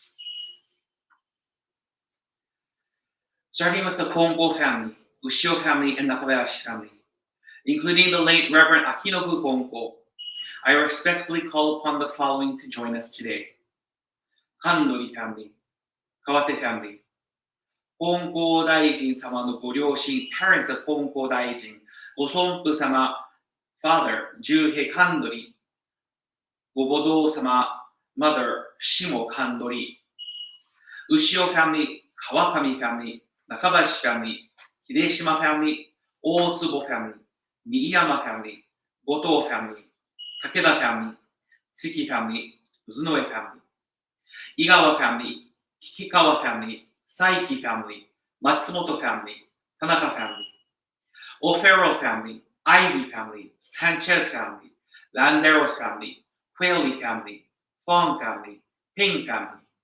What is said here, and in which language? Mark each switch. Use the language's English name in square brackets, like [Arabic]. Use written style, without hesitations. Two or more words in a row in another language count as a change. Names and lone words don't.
[English] Starting with the Pongo family, Ushio family, and the Kobayashi family, including the late Reverend Akinobu Pongo, I respectfully call upon the following to join us today. Kandori family, Kawate family, Pongo Daijin [Japanese] 様のご両親, [English] parents of Pongo Daijin, Osonpu sama, father, Juhei Kandori, Gobodo sama, mother, Shimo Kandori, Ushio family, Kawakami family, Nakabashi family, Hideshima family, Otsubo family, Miyama family, Goto family, Takeda family, Tsuki family, Uzunoe family, Igawa family, Kikikawa family, Saiki family, Matsumoto family, Tanaka family, O'Farrell family, Ivy family, Sanchez family, Landeros family, Quayle family, Fong family, Ping family,